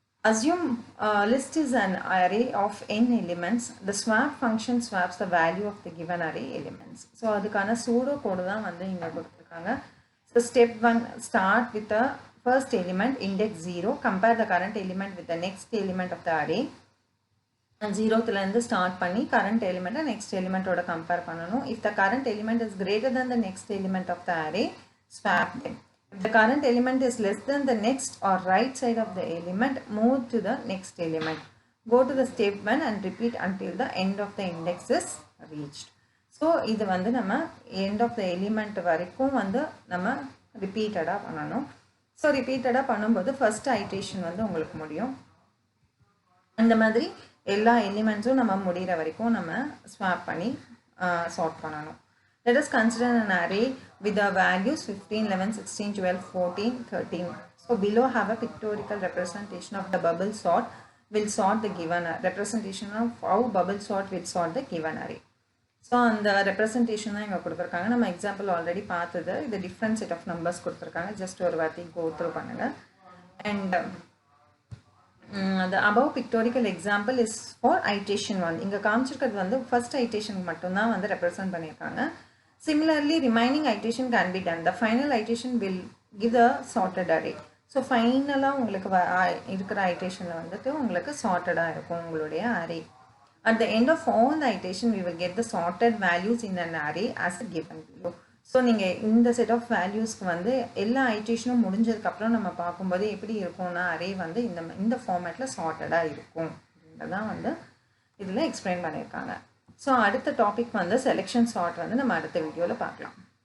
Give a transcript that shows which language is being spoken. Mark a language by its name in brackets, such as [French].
[English] Assume list is an array of n elements. The swap function swaps the value of the given array elements. [Tamil] So அதுக்கான pseudo கோடு தான் வந்து இங்கே கொடுத்துருக்காங்க. [English] So step 1, start with the first element index 0. Compare the current element with the next element of the array. And 0th start பண்ணி current element and next element ஓட compare பண்ணணும். If the current element is greater than the next element of the array, swap them. If the current element is less than the next or right side of the element, move to the next element. Go to the step 1 and repeat until the end of the index is reached. [Tamil] So இது வந்து நம்ம end of the element வரைக்கும் வந்து நம்ம repeatedா பண்ணணும். So repeatedா பண்ணும்போது first iteration வந்து உங்களுக்கு முடியும். அந்த மாதிரி எல்லா எலிமெண்ட்ஸும் நம்ம முடிகிற வரைக்கும் நம்ம ஸ்வாப் பண்ணி சார்ட் பண்ணணும். [English] Let us consider an array with the values 15, 11, 16, 12, 14, 13. So below have a pictorial representation of the bubble sort will sort the given representation of how bubble sort will sort the given array. [Tamil] So அந்த representation தான் இங்கே கொடுத்துருக்காங்க. நம்ம example already பார்த்தது. இது different set of numbers கொடுத்துருக்காங்க. Just ஒரு வாட்டி கோ த்ரூ பண்ணுங்கள். [English] And the above pictorial example is for iteration 1. [Tamil] இங்கே காமிச்சிருக்கிறது வந்து ஃபர்ஸ்ட் ஐட்ரேஷனுக்கு மட்டும்தான் வந்து ரெப்ரசன்ட் பண்ணியிருக்காங்க. [English] Similarly, remaining iteration can be done. The final iteration will give the sorted array. [Tamil] So ஃபைனலாக உங்களுக்கு இருக்கிற ஐட்ரேஷனில் வந்துட்டு உங்களுக்கு சார்ட்டடாக இருக்கும் உங்களுடைய array. [English] At the end of all the iteration, we will get the sorted values in an array as given below. [Tamil] So நீங்கள் இந்த set of வேல்யூஸ்க்கு வந்து எல்லா ஐட்ரேஷனும் முடிஞ்சதுக்கப்புறம் நம்ம பார்க்கும்போது எப்படி இருக்கும்னா அரே வந்து இந்த ஃபார்மேட்டில் சார்ட்டடாக இருக்கும் அப்படின்றதான் வந்து இதில் எக்ஸ்பிளைன் பண்ணியிருக்காங்க. ஸோ அடுத்த டாபிக் வந்து செலெக்ஷன் சார்ட் வந்து நம்ம அடுத்த வீடியோவில் பார்க்கலாம்.